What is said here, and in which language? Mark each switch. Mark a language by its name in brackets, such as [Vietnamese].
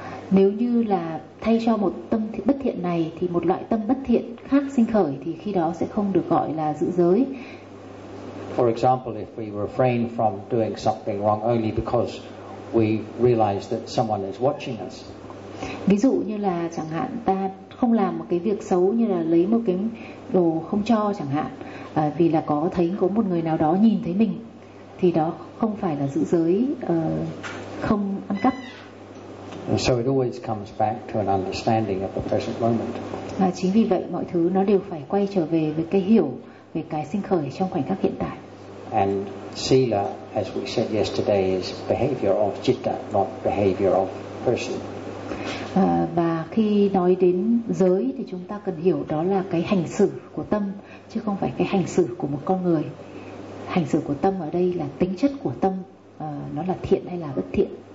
[Vietnamese] Nếu như là thay cho một tâm bất thiện này thì một loại tâm bất thiện khác sinh khởi, thì khi đó sẽ không được gọi là giữ giới. [English] For example, if we refrain from doing something wrong only because we realize that someone is watching us. [Vietnamese] Ví dụ như là chẳng hạn ta không làm một cái việc xấu như là lấy một cái đồ không cho chẳng hạn, vì là có thấy có một người nào đó nhìn thấy mình, thì đó không phải là giữ giới không ăn cắp. [English] And so it always comes back to an understanding of the present moment. [Vietnamese] Và chính vì vậy mọi thứ nó đều phải quay trở về với cái hiểu về cái sinh khởi trong khoảnh khắc hiện tại. [English] And sila, as we said yesterday, is behavior of citta, not behavior of person. [Vietnamese] Và khi nói đến giới thì chúng ta cần hiểu đó là cái hành xử của tâm chứ không phải cái hành xử của một con người. Hành xử của tâm ở đây là tính chất của tâm, nó là thiện hay là bất thiện.